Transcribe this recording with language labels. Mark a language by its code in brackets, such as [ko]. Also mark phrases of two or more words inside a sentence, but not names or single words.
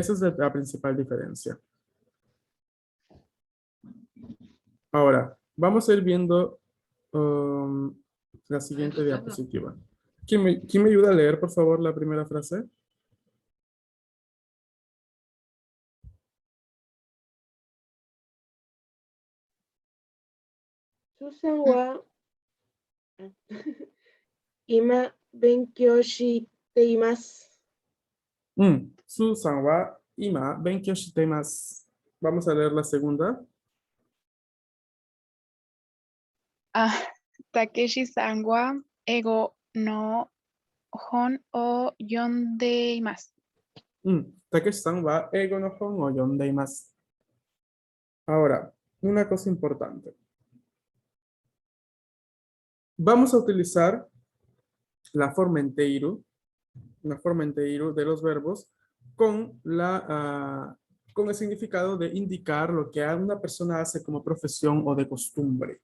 [es] Esa es la principal diferencia. Ahora, vamos a ir viendo la siguiente diapositiva. ¿Quién me ayuda a leer, por favor, la primera frase? [ja] スーザンは今勉強しています. スーザンは今勉強しています. [es] Vamos a leer la segunda. [ja] たけしさんは英語の本を読んでいます. たけしさんは英語の本を読んでいます. [es] Ahora, una cosa importante. Vamos a utilizar la forma en teiru, una forma en teiru de los verbos con el significado de indicar lo que una persona hace como profesión o de costumbre.